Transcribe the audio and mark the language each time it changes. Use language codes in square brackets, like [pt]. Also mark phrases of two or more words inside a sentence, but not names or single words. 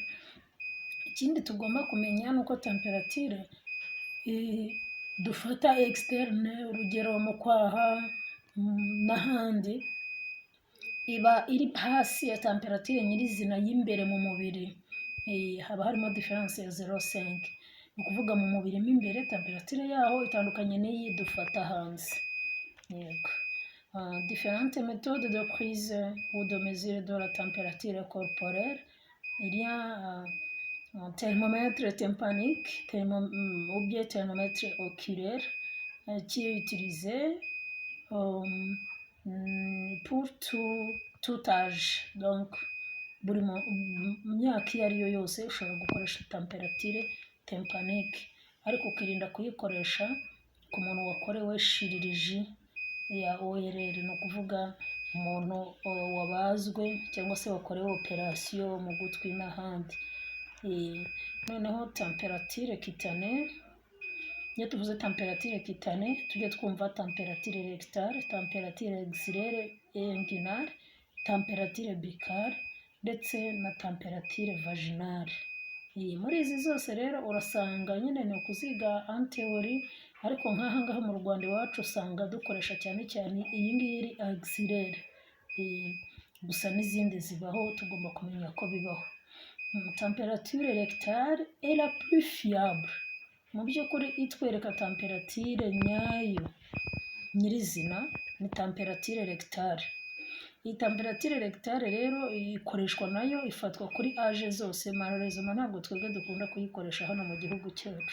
[rw] Ikindi tugomba kumenya ni uko temperature dufata externe, urugero mu kwaha n'ahandi, iba iri hasi ya temperature nyirizina y'imbere mu mubiri. Haba harimo difference ya 0,5. Ni ukuvuga mu mubiri mo imbere temperature yaho itandukanye n'iyi dufata hanze. Yego. [fr] Différentes méthodes de prise ou de mesure de la température corporelle. Il y a un thermomètre tympanique ou bien thermomètre oculaire qui est utilisé pour tout âge. Donc, [rw] buri myaka iyo ari yo yose ushobora gukoresha [fr] temperature tympanique, [rw] ariko ukirinda kuyikoresha ku muntu wakorewe chirurgie ya ORL, ni ukuvuga umuntu wabazwe cyangwa se wakorewe operation mu gutwi n'ahandi. Noneho [fr] temperature cutanée, [rw] iyo tuvuze [fr] temperature cutanée [rw] tujye twumva [fr] temperature rectale, temperature axillaire et inguinale, temperature buccale [rw] ndetse na [fr] temperature vaginale. [rw] Muri izi zose rero urasanga nyine ni ukuziga [fr] en théorie, [rw] ariko nk'aha ngaha mu Rwanda iwacu usanga dukoresha cyane cyane iyi ngiyi iri axillaire. Gusa n'izindi zibaho, tugomba kumenya ko bibaho. [fr] Temperature rectale est la plus fiable. [rw] Mu by'ukuri itwereka temperature nyayo nyirizina ni [fr] temperature rectale. [rw] Iyi [fr] temperature rectale [rw] rero ikoreshwa nayo, ifatwa kuri age zose. Malheureusement ntabwo twebwe dukunda kuyikoresha hano mu gihugu cyacu.